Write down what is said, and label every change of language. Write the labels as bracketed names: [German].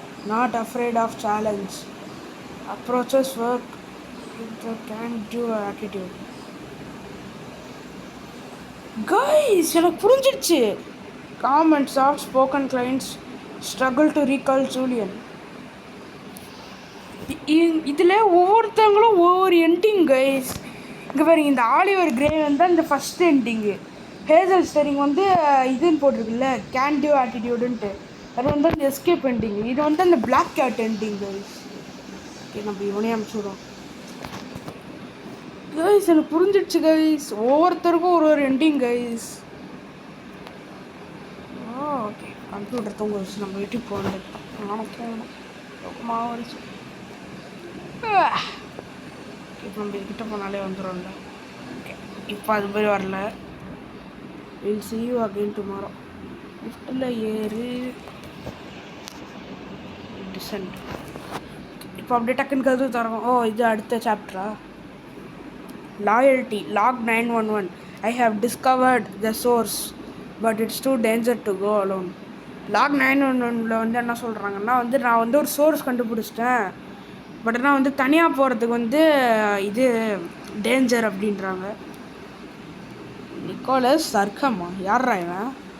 [English] Not afraid of challenge. Approaches work with the can-do attitude. [Tamil] Guys, எனக்கு புரிஞ்சிடுச்சு. [English] Calm and soft spoken clients struggle to recall Julian. [Tamil] இதில் ஒவ்வொருத்தவங்களும் ஒவ்வொரு ending guys. இங்கே பாருங்க, இந்த Oliver grey வந்து அந்த ஃபஸ்ட் எண்டிங்கு. ஹேசல் ஸ்டெரிங் வந்து இதுன்னு போட்டிருக்குல்ல, கேன் டியூ ஆட்டிடியூடுன்ட்டு. அது வந்து அந்த எஸ்கேப் எண்டிங். இது வந்து அந்த black gate ending guys. Okay, நம்ம இவனே அனுப்பிச்சுடுறோம் கைஸ். எனக்கு புரிஞ்சிடுச்சு கைஸ். ஒவ்வொருத்தருக்கும் ஒரு எண்டிங் கைஸ். ஓகே, கம்ப்யூட்டர் தூங்க வச்சு நம்ம வீட்டுக்கு போகணும். நானும் போகணும். ரொம்பமாக வச்சு இப்போ நம்ம கிட்ட போனாலே வந்துடும்ல. ஓகே, இப்போ அது மாதிரி வரல. [English] Will see you again tomorrow. [Tamil] லிஃப்ட்டில் ஏறு, டிசென்ட். இப்போ அப்படியே டக்குன்னு கதவு தரோம். ஓ, இது அடுத்த சாப்டரா? [English] Loyalty log 911. I have discovered the source. But it's too danger to go alone. [Tamil] Lock 911 வந்து என்ன சொல்கிறாங்கன்னா வந்து நான் வந்து ஒரு சோர்ஸ் கண்டுபிடிச்சிட்டேன், பட் ஆனால் வந்து தனியாக போகிறதுக்கு வந்து இது டேஞ்சர் அப்படின்றாங்க. நிக்கோலஸ் சர்க்கமா யார்ரா இவன்?